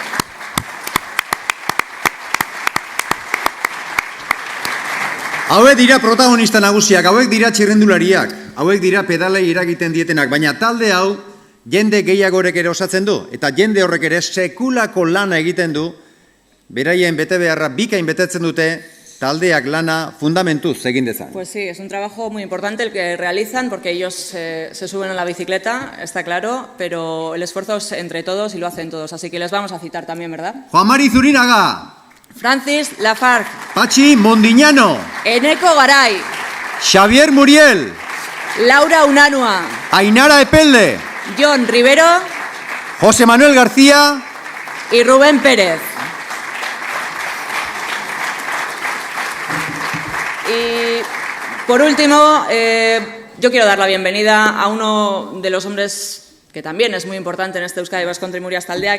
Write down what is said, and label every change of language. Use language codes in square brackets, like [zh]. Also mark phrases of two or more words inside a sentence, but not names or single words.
[eu] Hauek dira protagonista nagusiak, hauek dira txirrendulariak, hauek dira pedalei eragiten dietenak, baina talde hau jende gehiagorek ere osatzen du, eta jende horrek ere sekulako lana egiten du, beraien betebeharra bikain betetzen dute, taldeak lana fundamentuz egin dezan. [es] Pues sí, es un trabajo muy importante el que realizan porque ellos se suben a la bicicleta, está claro, pero el esfuerzo es entre todos y lo hacen todos, así que les vamos a citar también, ¿verdad? Juan Mari Zurinaga. Francis Lafargue. Patxi Mondiñano. Eneko Garay. Xavier Muriel. Laura Unanua. Ainara Epelde. John Rivero. José Manuel García. Y Rubén Pérez. Y por último, yo quiero dar la bienvenida a uno de los hombres que también es muy importante en este Euskadi Basque Country Murias taldea,